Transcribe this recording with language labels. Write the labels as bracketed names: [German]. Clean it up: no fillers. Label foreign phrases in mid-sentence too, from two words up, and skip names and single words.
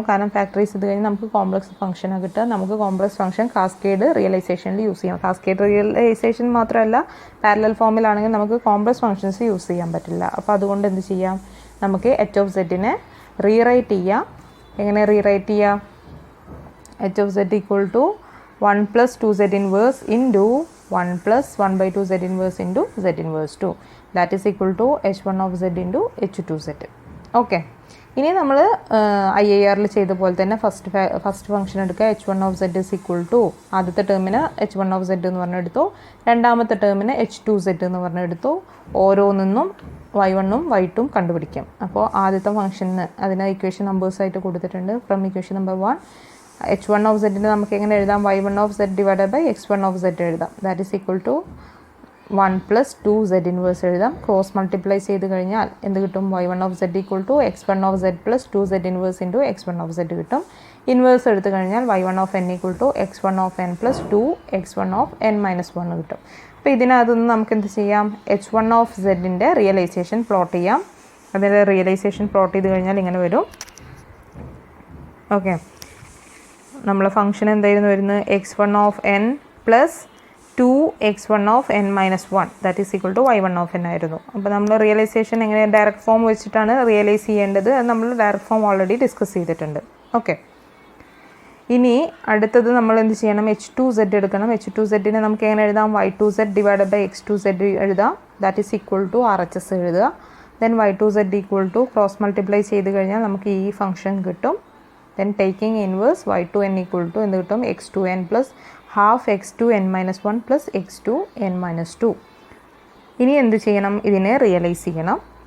[Malayalam] കാരണം ഫാക്ടറൈസ് ചെയ്ത് കഴിഞ്ഞാൽ നമുക്ക് കോംപ്ലക്സ് ഫംഗ്ഷനാണ് കിട്ടുക. നമുക്ക് [English] complex function cascade [Malayalam] റിയലൈസേഷനിൽ യൂസ് ചെയ്യാം. [English] cascade realization [Malayalam] മാത്രമല്ല, പാരലൽ ഫോമിലാണെങ്കിൽ നമുക്ക് [English] complex functions use [Malayalam] ചെയ്യാൻ പറ്റില്ല. അപ്പോൾ അതുകൊണ്ട് എന്ത് ചെയ്യാം, നമുക്ക് H(z) റീറൈറ്റ് ചെയ്യാം. എങ്ങനെ റീറൈറ്റ് ചെയ്യാം? [English] H(z) = 1 + 2Z inverse into 1 + 1/2 Z inverse into Z inverse 2. that is equal to H1(z) into H2(z). [Malayalam] ഓക്കെ, ഇനി നമ്മൾ IIR ചെയ്ത പോലെ തന്നെ [English] first function [Malayalam] എടുക്കുക. H1(z) = ആദ്യത്തെ ടേമിന് H1(z) എന്ന് പറഞ്ഞെടുത്തു, രണ്ടാമത്തെ ടേമിന് H2(z) എന്ന് പറഞ്ഞെടുത്തു. ഓരോന്നും y1ഉം y2ഉം കണ്ടുപിടിക്കാം. അപ്പോൾ ആദ്യത്തെ ഫംഗ്ഷന് അതിന് ഇക്വേഷൻ നമ്പേഴ്സായിട്ട് കൊടുത്തിട്ടുണ്ട്. [English] from equation number 1 [Malayalam] H1(z) നമുക്ക് എങ്ങനെ എഴുതാം? y1(z) / x1(z) എഴുതാം. [English] that is equal to 1 + 2Z inverse [Malayalam] എഴുതാം. [English] cross multiply [Malayalam] ചെയ്ത് കഴിഞ്ഞാൽ എന്ത് കിട്ടും? y1(z) = x1(z) + [English] 2Z inverse into [Malayalam] x1(z) കിട്ടും. ഇൻവേഴ്സ് എടുത്തു കഴിഞ്ഞാൽ y1(n) = x1(n) + 2x1(n-1) കിട്ടും. അപ്പോൾ ഇതിനകത്തുനിന്ന് നമുക്ക് എന്ത് ചെയ്യാം? H1(z)ൻ്റെ [English] realization plot [Malayalam] ചെയ്യാം. അതിൻ്റെ [English] realization plot [Malayalam] ചെയ്ത് കഴിഞ്ഞാൽ ഇങ്ങനെ വരും. ഓക്കെ, നമ്മളെ ഫംഗ്ഷൻ എന്തായിരുന്നു വരുന്നത്? x1(n) + 2x1(n-1) [English] that is equal to [Malayalam] y1(n) ആയിരുന്നു. അപ്പോൾ നമ്മൾ റിയലൈസേഷൻ എങ്ങനെ [English] direct form [Malayalam] വെച്ചിട്ടാണ് റിയലൈസ് ചെയ്യേണ്ടത്, അത് നമ്മൾ [English] direct form already discuss [Malayalam] ചെയ്തിട്ടുണ്ട്. ഓക്കെ, ഇനി അടുത്തത് നമ്മൾ എന്ത് ചെയ്യണം? H2(z) എടുക്കണം. H2(z)നെ നമുക്ക് എങ്ങനെ എഴുതാം? y2(z) / x2(z) എഴുതാം. [English] that is equal to RHS [Malayalam] എഴുതുക. ദെൻ y2(z) = [English] cross multiply [Malayalam] ചെയ്ത് കഴിഞ്ഞാൽ നമുക്ക് ഈ ഫംഗ്ഷൻ കിട്ടും. [English] then taking inverse [Malayalam] y2(n) = എന്ത് കിട്ടും? x2(n) + ½ x2(n-1) + x2(n-2). ഇനി എന്ത് ചെയ്യണം? ഇതിനെ റിയലൈസ് ചെയ്യണം.